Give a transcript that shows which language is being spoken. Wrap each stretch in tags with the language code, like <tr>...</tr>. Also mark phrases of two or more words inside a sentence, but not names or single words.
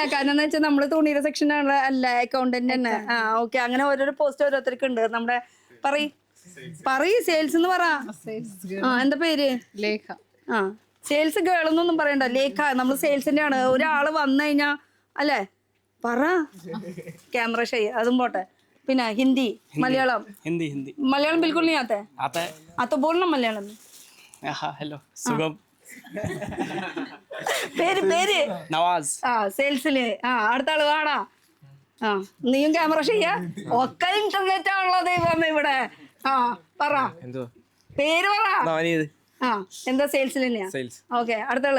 <ml>കാരണം എന്താ വെച്ചാൽ നമ്മള് തുണിയുടെ സെക്ഷൻ അല്ല, അക്കൗണ്ടന്റ് തന്നെ. ഓക്കെ. അങ്ങനെ ഓരോരോ പോസ്റ്റ് ഓരോരുത്തർക്ക് ഉണ്ട്. നമ്മുടെ പറയ് സെയിൽസ് എന്ന് പറ. എന്താ പേര്? ലേഖ. സെയിൽസ് ഗേൾ എന്നൊന്നും പറയണ്ട, ലേഖ. നമ്മൾ സെയിൽസിന്റെ ആണ്. ഒരാള് വന്നു കഴിഞ്ഞാ അല്ലേ പറ.</ml> <hi>कैमरा सही है</hi> <ml>അതും പോട്ടെ. പിന്നെ ഹിന്ദി, മലയാളം.</ml> <hi>हिंदी मलयालम बिल्कुल नहीं आता है? आता है। हाँ तो बोलना मलयालम में. हाँ हेलो सुगम</hi> <ml>പേര് പേര് नवाज സെയിൽസില്. അടുത്ത ആള് വാടാ. നീയും ക്യാമറ ചെയ്യാ. ഒക്കെ ഇന്റർനെറ്റ് ആണല്ലോ ദൈവം ഇവിടെ. പറ പേര് പറ. എന്താ സെയിൽസിൽ തന്നെയാ? ഓക്കെ. അടുത്താള്</ml>